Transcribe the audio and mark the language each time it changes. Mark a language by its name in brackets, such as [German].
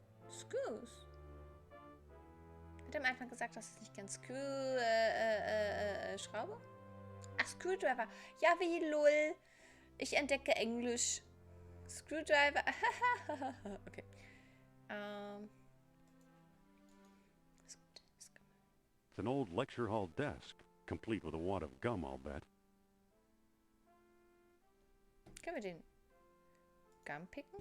[German] Screws. Hat er am Anfang gesagt, dass es nicht ganz Schraube? Ach, Screwdriver. Ja, wie lol. Ich entdecke Englisch. Screwdriver. Okay. [English] It's an old lecture hall desk, complete with a wad of gum, I'll bet. [German] Können wir den Gum picken?